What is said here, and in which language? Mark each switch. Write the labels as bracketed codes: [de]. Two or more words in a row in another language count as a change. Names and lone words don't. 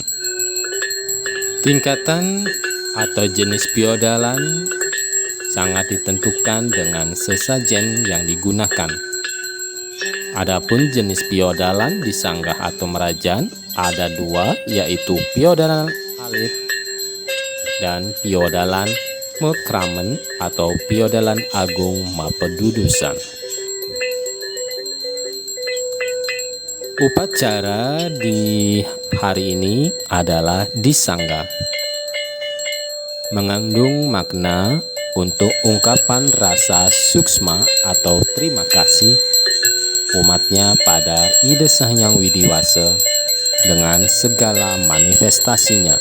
[id] Tingkatan atau jenis Piodalan sangat ditentukan dengan sesajen yang digunakan. Adapun jenis Piodalan di Sangga atau Merajan ada dua, yaitu Piodalan Alit dan Piodalan Mekramen atau Piodalan Agung Mapedudusan. Upacara di hari ini adalah di Sangga, mengandung makna untuk ungkapan rasa suksma atau terima kasih umatnya pada ide Sang Yang Widiwasa dengan segala manifestasinya.